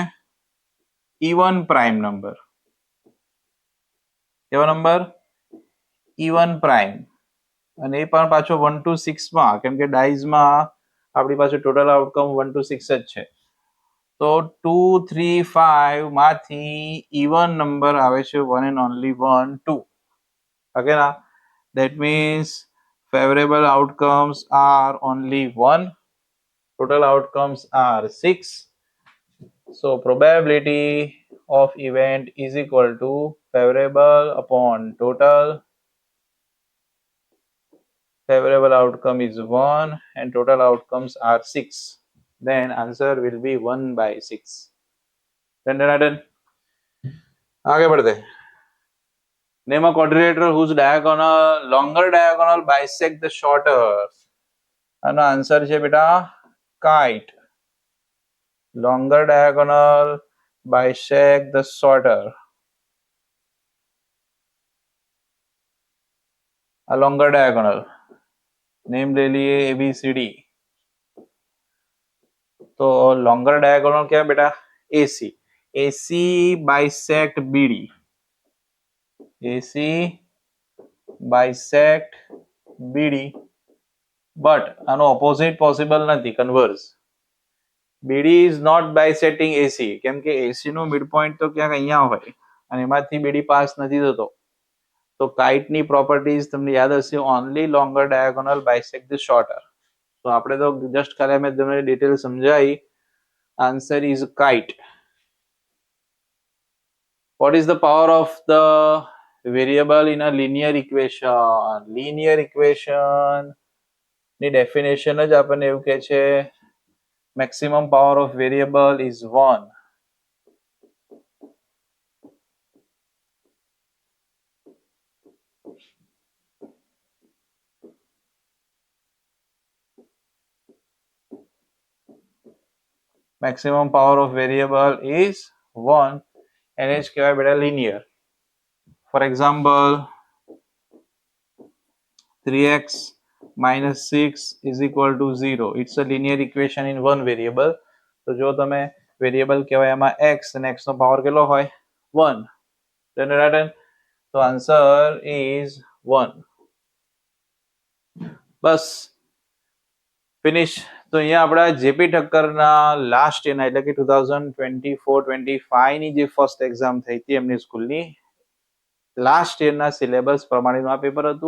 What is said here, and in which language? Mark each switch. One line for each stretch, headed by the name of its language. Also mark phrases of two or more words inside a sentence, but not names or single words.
English: even prime number.
Gujarati: કેવો નંબર?
English: even prime.
Gujarati: અને એ પણ પાછો 1 to 6 માં, કેમ કે ડાઇઝમાં આપણી પાસે
English: total outcome
Gujarati: 1 to 6 જ છે. તો 2, 3, 5 માંથી
English: even number
Gujarati: આવે છે
English: 1 and only 1,
Gujarati: 2. ઓકે ના?
English: That means favorable outcomes are only 1. Total outcomes are 6. So probability of event is equal to favorable upon total. Favorable outcome is 1 and total outcomes are 6. then answer will be 1/6. Done.
Hindi: आगे बढ़ते हैं.
English: Name a quadrilateral whose longer diagonal bisect the shorter.
Gujarati: આનો આન્સર છે બેટા kite.
English: Longer diagonal bisect the shorter. A longer diagonal.
Hindi: नेम ले लिए ABCD. तो
English: longer diagonal
Hindi: क्या है बेटा? AC.
English: AC bisect BD. AC bisect BD. But આનો opposite possible નથી, converse. BD is not bisecting AC
Gujarati: કેમ કે AC નો midpoint તો ક્યાંક અહીંયા હોય અને એમાંથી BD પાસ નથી થતો. તો કાઇટ ની પ્રોપર્ટીઝ તમને યાદ હશે,
English: only longer diagonal bisect the shorter.
Gujarati: તો આપણે તો જસ્ટ ખાલી મેં તમને ડિટેલ સમજાવી.
English: answer is kite. What is the power of the variable in a linear equation?
Gujarati: Linear equation ની ડેફિનેશન જ આપણને એવું કહે છે
English: maximum power of variable is 1. Maximum power of variable is 1 and it's
Gujarati: કહેવાય બેટા
English: linear. For example, 3x minus 6 is equal to 0. It's a linear equation in one variable.
Gujarati: તો જો તમે વેરિયેબલ કહેવાય એમાં x અને x નો પાવર કેટલો હોય 1.
English: તો answer is 1.
Gujarati: બસ ફિનિશ. તો અહીંયા આપણા જેપી ઠક્કરના લાસ્ટ યરના એટલે કે 2024-25 ની જે
English: first exam
Gujarati: થઈ હતી એમની સ્કૂલની લાસ્ટ યરના સિલેબસ પ્રમાણેનું આ પેપર હતું.